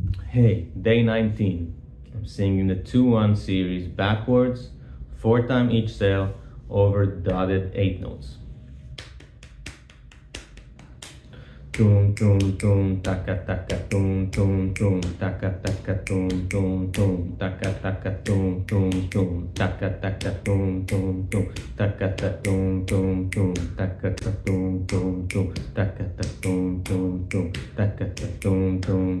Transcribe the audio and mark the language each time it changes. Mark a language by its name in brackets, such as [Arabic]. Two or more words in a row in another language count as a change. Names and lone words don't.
[English] Hey, day 19. I'm singing the 2-1 series backwards, 4 times each scale over dotted 8 notes. Tum tum tum taka taka tum tum tum taka taka tum tum tum taka taka tum tum tum taka taka tum tum tum taka taka tum tum tum taka taka tum tum tum taka taka tum tum tum taka taka tum tum